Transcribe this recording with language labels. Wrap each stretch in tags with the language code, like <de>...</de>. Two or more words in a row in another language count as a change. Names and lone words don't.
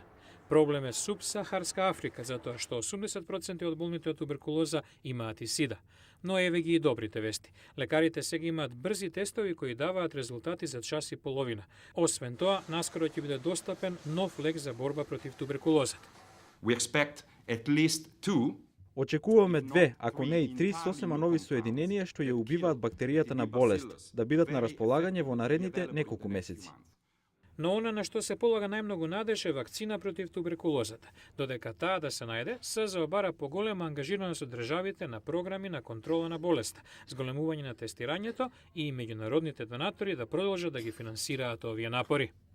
<mk>Проблем е субсахарска Африка, затоа што 80% од болните од туберкулоза имаат и сида. Но еве ги и добрите вести. Лекарите сега имаат брзи тестови кои даваат резултати за час и половина. Освен тоа, наскоро ќе биде достапен нов лек за борба против туберкулозата.</mk> <en>We expect at least 2.</en> <mk>Очекуваме 2, ако не и 3 сосема нови соединенија што ја убиваат бактеријата на болест, да бидат на располагање во наредните неколку месеци. Но она на што се полага најмногу надеж е вакцина против туберкулозата. Додека таа да се најде, СЗО бара поголема ангажираност од државите на програми на контрола на болеста, зголемување на тестирањето и меѓународните донатори да продолжат да ги финансираат овие напори.</mk>